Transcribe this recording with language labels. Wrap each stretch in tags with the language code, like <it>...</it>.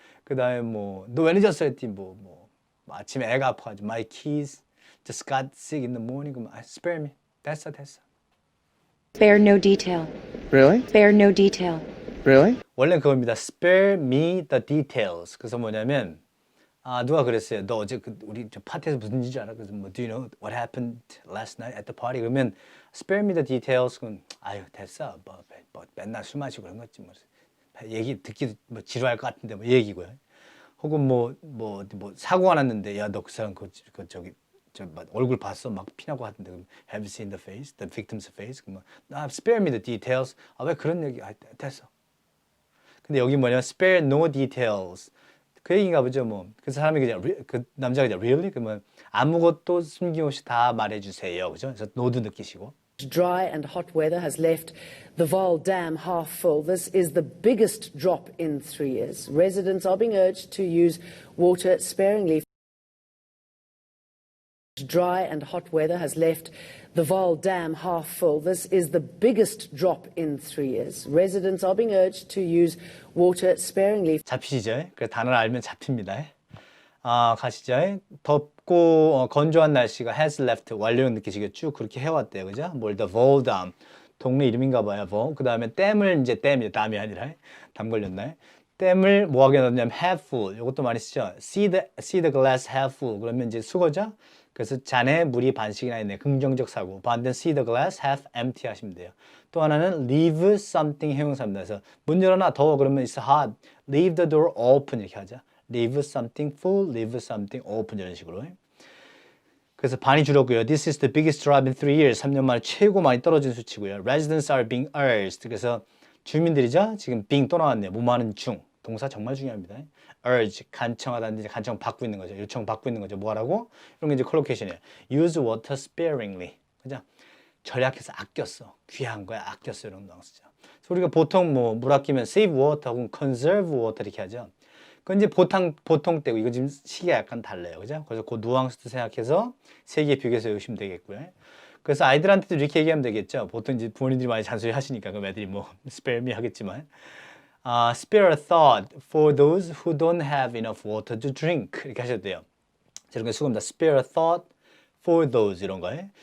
<ko>그 다음에 뭐 너 왜 늦었어 했더니 뭐 아침에 애가 아파가지고</ko> <en>my kids just got sick in the morning.</en> <ko>그럼</ko> <en>spare me.</en> <ko>됐어.</ko> <en>Spare no detail. Really? Spare no detail. Really?</en> <ko>원래 그겁니다.</ko> <en>spare me the details.</en> <ko>그래서 뭐냐면 누가 그랬어요. 너 어제 우리 저 파티에서 무슨 일인지 알아? 그래서 뭐</ko> <en>do you know what happened last night at the party?</en> <ko>그러면</ko> <en>spare me the details.</en> <ko>그럼 됐어. 뭐 맨날 술 마시고 그런 거지 뭐. 얘기 듣기도 뭐 지루할 것 같은데 뭐 얘기고요. 혹은 뭐 사고가 났는데 야 너 그 사람 저기 얼굴 봤어? 막 피나고 하던데 그럼</ko> <en>have you seen the face? The victim's face?</en> <ko>그러면</ko> <en>spare me the details.</en> <ko>왜 그런 얘기? 됐어. 근데 여기 뭐냐면</ko> <en>spare no details.</en> <ko>그 얘기인가 보죠 뭐. 그래서 사람이 그냥 그 남자가 그냥</ko> <en>really?</en> <ko>그러면 아무것도 숨김없이 다 말해주세요. 그죠? 그래서 no도 느끼시고.</ko> <en>Dry and hot weather has left the Val Dam half full. This is the biggest drop in 3 years. Residents are being urged to use water sparingly. Dry and hot weather has left the Val Dam half full. This is the biggest drop in 3 years. Residents are being urged to use water sparingly.</en> <ko>잡히시죠? 그래 단어를 알면 잡힙니다. 가시죠. 덥고 건조한 날씨가</ko> <en>has left</en> <ko>완료형 느끼시겠죠? 그렇게 해왔대요, 그죠? 뭘 the Val Dam 동네 이름인가 봐요. 그 다음에 댐을 이제 댐이 아니라 담 걸렸나요? 댐을 뭐하게 넣냐면</ko> <en>half full.</en> <ko>이것도 많이 쓰죠.</ko> <en>See the glass half full.</en> <ko>그러면 이제 수거죠. 그래서 잔에 물이 반씩이나 있네. 긍정적 사고. 반대는</ko> <en>see the glass half empty</en> <ko>하시면 돼요. 또 하나는 leave something 형용사입니다. 그래서 문 열어놔 더워 그러면</ko> <en>it's hot. Leave the door open</en> <ko>이렇게 하죠.</ko> <en>Leave something full, leave something open</en> <ko>이런 식으로. 그래서 반이 줄었고요.</ko> <en>This is the biggest drop in 3 years.</en> <ko>3년 만에 최고 많이 떨어진 수치고요.</ko> <en>Residents are being urged.</en> <ko>그래서 주민들이죠. 지금 being 또 나왔네요. 뭐하는 중. 동사 정말 중요합니다. urge, 간청하다는 간청 받고 있는 거죠. 요청 받고 있는 거죠. 뭐 하라고? 이런 게 이제 컬로케이션이에요.</ko> <en>use water sparingly.</en> <ko>그죠? 절약해서 아꼈어. 귀한 거야. 아꼈어. 이런 거 쓰죠. 그래서 우리가 보통 물 아끼면</ko> <en>save water</en> <ko>혹은</ko> <en>conserve water</en> <ko>이렇게 하죠. 그건 이제 보통 때고 이거 지금 시기가 약간 달라요. 그죠? 그래서 그 누앙스도 생각해서 세 개 비교해서 외우시면 되겠고요. 그래서 아이들한테도 이렇게 얘기하면 되겠죠. 보통 이제 부모님들이 많이 잔소리 하시니까 그럼 애들이</ko> <en>spare me</en> <ko>하겠지만</ko> <en>spare a thought for those who don't have enough water to drink</en> <ko>이렇게 하셔도 돼요. 이런 게 수고입니다.</ko> <en>spare a thought for those</en> <ko>이런 거예요.</ko>